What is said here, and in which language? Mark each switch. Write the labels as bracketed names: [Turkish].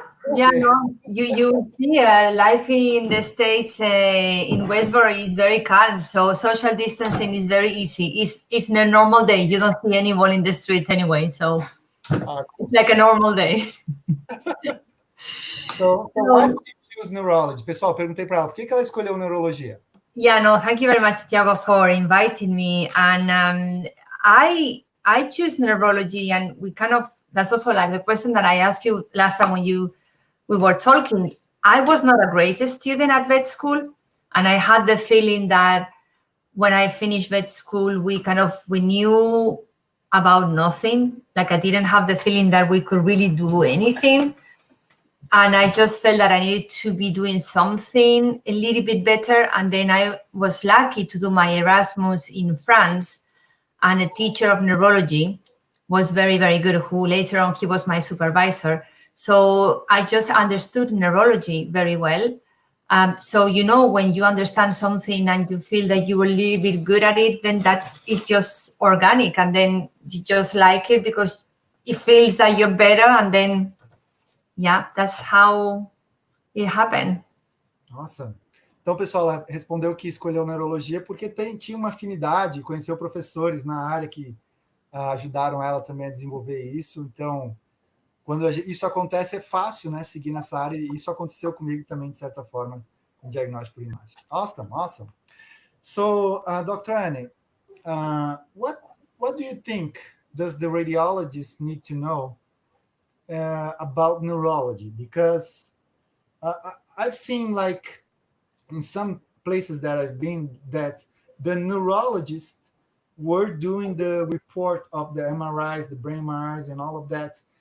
[English] No, you see, life in the States in Westboro is very calm, so social distancing is very easy. It's a normal day. You don't see anyone in the street anyway, so it's like a normal day. So why did you choose neurology? [Portuguese] Pessoal, perguntei para ela, por que ela escolheu neurologia? [English] Yeah, no, thank you very much, Tiago, for inviting me. And I choose neurology, and that's also like the question that I asked you last time when we were talking. I was not a great student at vet school, and I had the feeling that when I finished vet school, we knew about nothing. Like I didn't have the feeling that we could really do anything. And I just felt that I needed to be doing something a little bit better. And then I was lucky to do my Erasmus in France, and a teacher of neurology was very, very good, who later on, he was my supervisor. So I just understood neurology very well. So, when you understand something and you feel that you were a little bit good at it, then it's just organic. And then you just like it because it feels that you're better. And then, yeah, that's how it happened. Awesome. [Portuguese] Então, pessoal, ela respondeu que escolheu neurologia porque tinha uma afinidade, conheceu professores na área que ajudaram ela também a desenvolver isso. Então, quando isso acontece, é fácil, né, seguir nessa área. E isso aconteceu comigo também, de certa forma, com diagnóstico por imagem. [English] Awesome. So, Dr. Anne, what do you think does the radiologist need to know about neurology? Because I've seen, like, in some places that I've been, that the neurologists were doing the report of the MRIs, the brain MRIs, and all of that.